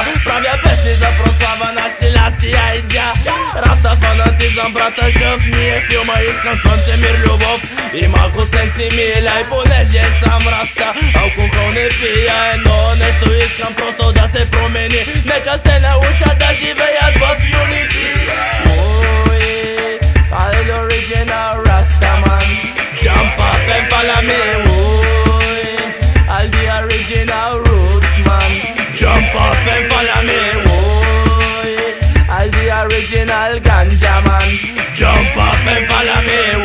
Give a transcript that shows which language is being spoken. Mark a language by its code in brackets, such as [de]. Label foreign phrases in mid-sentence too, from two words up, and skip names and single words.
[bg] Правя песни за прослава на Селасия и Джа. Раста фанатизъм, брат, такъв ми е филма. Искам слънце, мир, любов и малко сенси миля. И понеже съм раста, алкохол не пия. Едно нещо искам просто да се промени, нека се науча да живеят в Unity. [en] I'm the original Rastaman, jump up and follow me. I'm the original roots man, jump up and follow me. I'm the original ganja man, jump up and follow me.